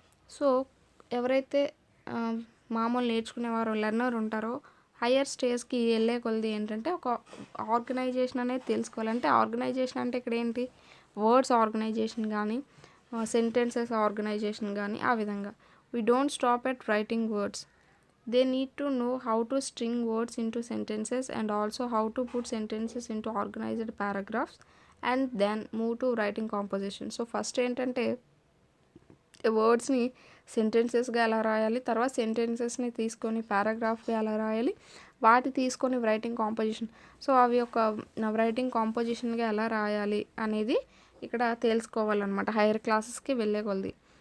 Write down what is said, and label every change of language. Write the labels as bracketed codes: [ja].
[te] So ఎవరైతే మామూలు నేర్చుకునేవారు learner ఉంటారో హయ్యర్ స్టేజ్కి వెళ్ళే కొలది ఏంటంటే ఒక ఆర్గనైజేషన్ అనేది తెలుసుకోవాలంటే ఆర్గనైజేషన్ అంటే ఇక్కడ ఏంటి, వర్డ్స్ ఆర్గనైజేషన్ కానీ సెంటెన్సెస్ ఆర్గనైజేషన్ కానీ ఆ విధంగా. [en] We don't stop at writing words. They need to know how to string words into sentences and also how to put sentences into organized paragraphs and then move to writing composition. So first [te] ఏంటంటే వర్డ్స్ని సెంటెన్సెస్గా ఎలా రాయాలి, తర్వాత సెంటెన్సెస్ని తీసుకొని పారాగ్రాఫ్గా ఎలా రాయాలి, వాటి తీసుకొని writing composition. So అవి ఒక రైటింగ్ కాంపోజిషన్గా ఎలా రాయాలి అనేది ఇక్కడ తెలుసుకోవాలన్నమాట హైయర్ క్లాసెస్కి వెళ్ళే కొలది.